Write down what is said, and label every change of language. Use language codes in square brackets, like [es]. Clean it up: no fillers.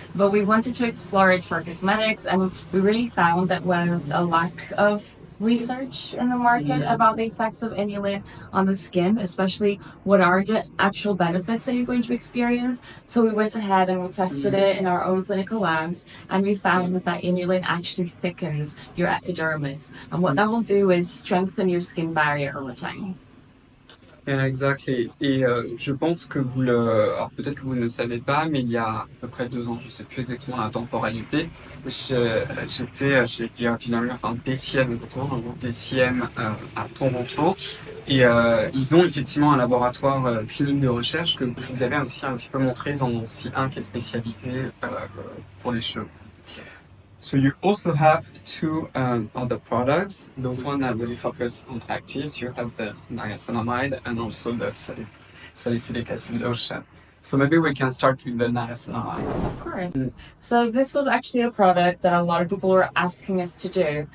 [en] But we wanted to explore it for cosmetics, and we really found that was a lack of research in the market about the effects of inulin on the skin, especially what are the actual benefits that you're going to experience. So we went ahead and we tested it in our own clinical labs, and we found that inulin actually thickens your epidermis. And what that will do is strengthen your skin barrier over time. Yeah, exactly. [fr] Et je pense que vous le... Alors peut-être que vous ne le savez pas, mais il y a à peu près 2 ans, je ne sais plus exactement la temporalité, j'étais chez enfin DCM, exactement, dans le groupe DCM à Toronto. Et ils ont effectivement un laboratoire clinique de recherche que je vous avais aussi un petit peu montré. Ils en ont aussi un qui est spécialisé pour les cheveux. [en] So you also have 2 other products. Those ones that really focus on actives. You have the niacinamide and also the salicylic acid lotion. So maybe we can start with the niacinamide. Of course. So this was actually a product that a lot of people were asking us to do.